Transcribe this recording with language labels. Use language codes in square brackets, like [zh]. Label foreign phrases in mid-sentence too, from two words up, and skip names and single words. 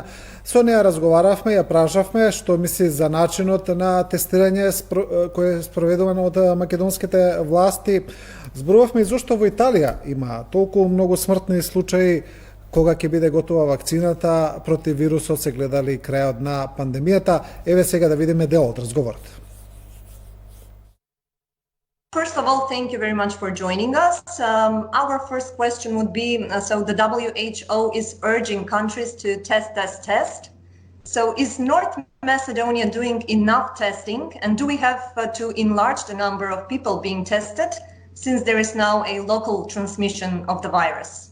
[mk] Со неја разговаравме, ја прашавме што мисли за начинот на тестирање кој е спроведувано од македонските власти. Зборувавме и зошто во Италија има толку многу смртни случаи, кога ќе биде готова вакцината против вирусот, се гледали крајот на пандемијата. Еве сега да видиме дел од разговорот. [en] First of all, thank you very much for joining us. Our first question would be, so the WHO is urging countries to test. So is North Macedonia doing enough testing, and do we have to enlarge the number of people being tested since there is now a local transmission of the virus?